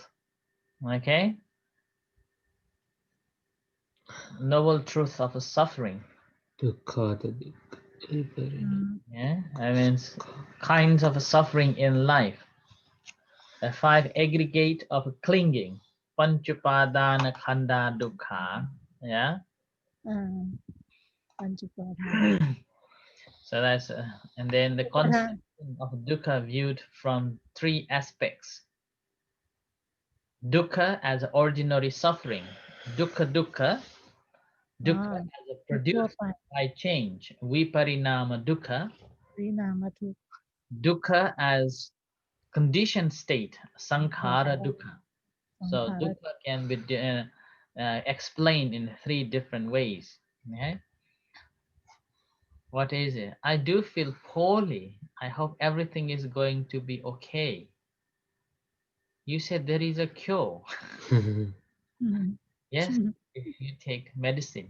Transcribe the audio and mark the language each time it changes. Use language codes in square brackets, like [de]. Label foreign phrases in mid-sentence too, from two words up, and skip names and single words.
[en] Okay. Noble truth of suffering. Yeah, I mean kinds of suffering in life. The 5 aggregate of clinging. [pi] Panchupadana khanda dukkha. [en] Yeah. So that's and then the concept of dukkha viewed from three aspects. Dukkha as ordinary suffering. Dukkha Ah, as a produced by change. [pi] Viparinama dukkha. [en] Dukkha as conditioned state. [pi] Sankhara dukkha. [en] So dukkha can be explained in three different ways. Okay? What is it? I do feel poorly. I hope everything is going to be okay. You said there is a cure. Yes, if you take medicine.